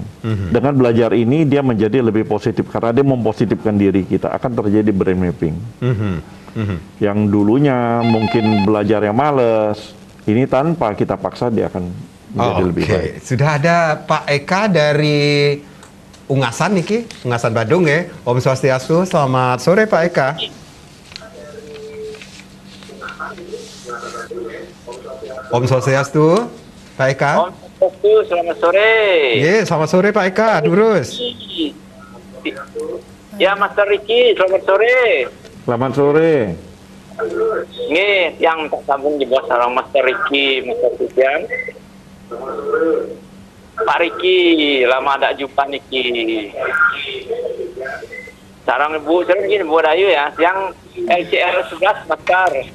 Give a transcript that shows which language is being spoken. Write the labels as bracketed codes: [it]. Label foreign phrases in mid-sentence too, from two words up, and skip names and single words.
[id] Dengan belajar ini dia menjadi lebih positif karena dia mempositifkan diri kita, akan terjadi [en] brain mapping. [id] Yang dulunya mungkin belajarnya males, ini tanpa kita paksa dia akan menjadi lebih baik. Sudah ada Pak Eka dari Ungasan niki, Ungasan Badung ya. [sa] Om Swastiastu, [id] selamat sore Pak Eka. [sa] Om Swastiastu, Pak Eka. Om Swastiastu, [id] selamat sore. Iya, selamat sore Pak Eka, Durus. Ya, Master Riki, selamat sore. Selamat sore. Ini yang tak sambung di bawah sarang Master Riki, Master Sufian. Pak Riki, lama tak jumpa Niki. Sekarang Ibu, sering gini Bu Dayu ya, yang LCR 11 Maskar.